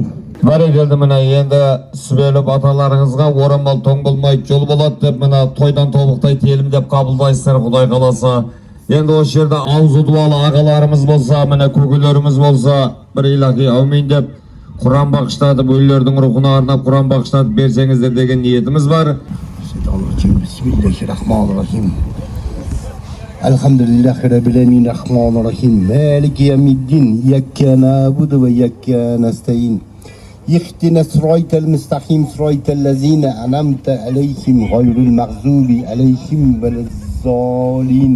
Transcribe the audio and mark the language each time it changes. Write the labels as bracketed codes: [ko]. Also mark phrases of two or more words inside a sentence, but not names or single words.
[kk] Бәрекелді, мына енді сүбеліп аталарыңызға орамал тоң болмайды, жол болады деп, мына тойдан тобықтай телім деп қабылдайсыздар, Құдай қаласа. Енді осы жерде аузы дуалы ағаларымыз болса, мына көкелеріміз болса, бір илахи әумин деп Құран бағыштатып, өлілердің рухына арнап Құран бағыштатып берсеңіздер деген ниетіміз бар. [ar] بسم الله الرحمن الرحيم. الحمد لله رب العالمين، الرحمن الرحيم. مالك يوم الدين، إياك نعبد وإياك نستعين. اهدنا الصراط المستقيم صراط الذين أنعمت عليهم غير المغضوب عليهم ولا الضالين.